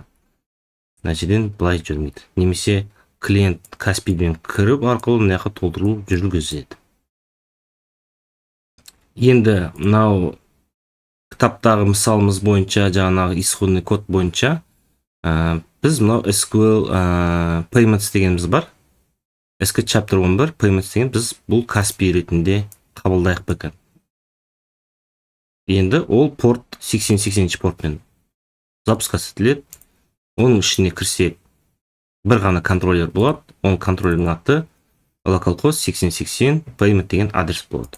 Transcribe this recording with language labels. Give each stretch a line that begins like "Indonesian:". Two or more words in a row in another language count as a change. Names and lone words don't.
Kazakh: Мына жерден былай жүрмейді. Немесе клиент Каспийден кіріп арқылы мына жаққа толтыру жүргізеді. Енді мынау кітаптағы мысалымыз бойынша, жаңағы
Russian: исходный код
Kazakh: бойынша біз мынау
English: SQL payments
Kazakh: дегеніміз бар.
English: SQL chapter 11 payments
Kazakh: деген біз бұл Каспий ретінде қабылдайық бэкэнд. Енді ол порт 80-80 портпен запускасы етіледі. Оның ішіне кірсек, бір ғана контроллер болады. Оның контроллердің аты localhost 8080 payment деген адрес болады.